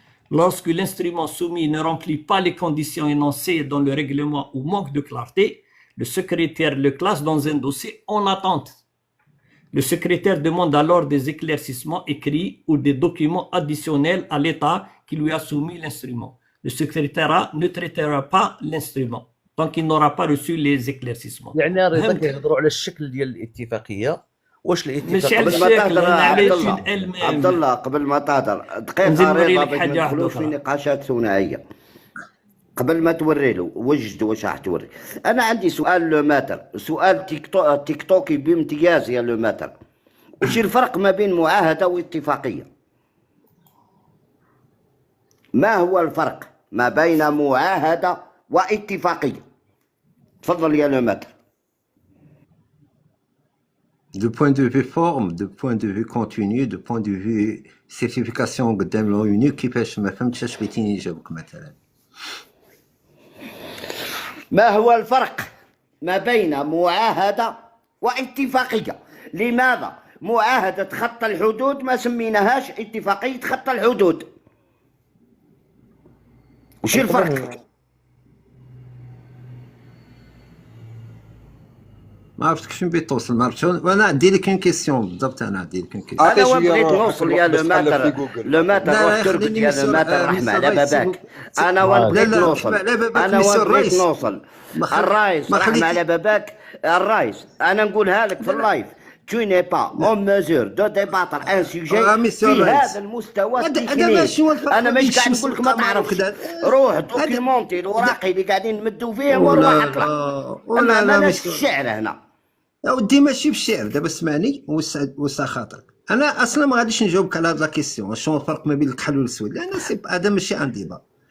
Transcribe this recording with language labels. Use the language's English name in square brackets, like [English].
[French] Lorsque l'instrument soumis ne remplit pas les conditions énoncées dans le règlement ou manque de clarté, le secrétaire le classe dans un dossier en attente. Le secrétaire demande alors des éclaircissements écrits ou des documents additionnels à l'État qui lui a soumis l'instrument. Le secrétariat ne traitera pas l'instrument tant qu'il n'aura pas reçu les éclaircissements. [Arabic] يعني رضا كيهضروا على الشكل ديال الاتفاقيه. واش ماشي على الشكل. عبد الله قبل ما تهضر دقيقه رضا باش ما ندخلوش في نقاشات ثنائيه. قبل ما توري له وجد واش راح توري. انا عندي سؤال لو ماتر، سؤال تيك توكي بامتياز يا لو ماتر. وش الفرق ما بين معاهده واتفاقيه؟ ما هو الفرق ما بين معاهده واتفاقيه؟ تفضل يا لو ماتر. [French] De point de vue forme, de point de vue contenu, de point de vue certification [Arabic] قدام الأونيو كيفاش ما فهمتش اش بغيتي نجاوبك مثلا. ما هو الفرق ما بين معاهدة واتفاقية؟ لماذا معاهدة خط الحدود ما سميناهاش اتفاقية خط الحدود؟ وش الفرق؟ ما عرفتش فين بغيت توصل، ما عرفتش. وانا عندي لك كيسيون بالضبط، انا عندي لك كيسيون. انا وين بغيت نوصل يا لو ماتر، لو ماتر وتربط يا لو ماتر رحمة على باباك. انا وين بغيت نوصل، انا وين بغيت نوصل. الرايس رحمة على باباك. الرايس انا نقولها لك في اللايف. [French] Tu n'es pas en mesure de débattre un sujet [Arabic] في هذا المستوى التكنيكي. انا مش قاعد نقول لك ما تعرفش. روح دوكيمونتي الاوراقي اللي قاعدين نمدوا فيها وروح اطلع. انا ماناش الشعر هنا يا ودي، ماشي بالشعر. دابا اسمعني وسع خاطرك. انا اصلا ما غاديش نجاوبك على هاد لا كيسيون شنو الفرق ما بين الكحل والسود، لان هذا ماشي عن ديبا.